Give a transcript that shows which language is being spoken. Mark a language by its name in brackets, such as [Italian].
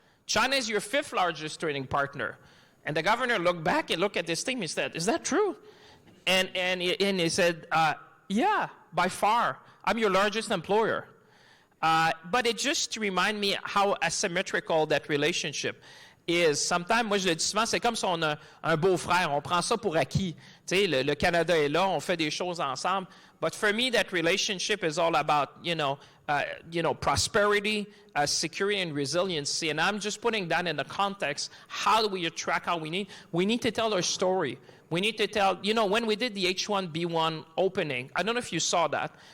[English] China is your 5th largest trading partner. And the governor looked back and looked at this thing. He said, is that true? And he said, yeah, by far. I'm your largest employer. But it just reminds me how asymmetrical that relationship is. [French] Sometimes, moi je le dis souvent, c'est comme si on a un beau-frère. On prend ça pour acquis. Tu sais, le Canada est là, on fait des choses ensemble. [English] But for me, that relationship is all about, prosperity, security, and resiliency. And I'm just putting that in the context. How do we attract how we need? We need to tell our story. We need to tell, when we did the H1B1 opening, I don't know if you saw that.